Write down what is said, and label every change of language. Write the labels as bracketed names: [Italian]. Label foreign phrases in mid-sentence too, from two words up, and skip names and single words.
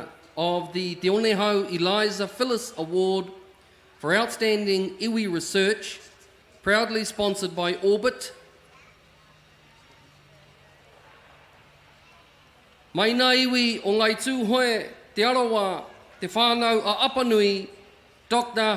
[English] Te Onehau Eliza Phyllis Award for Outstanding Iwi Research, proudly sponsored by Orbit. [Māori] Mai nā iwi o ngai tūhoe te arawa te whānau a Apanui, Dr.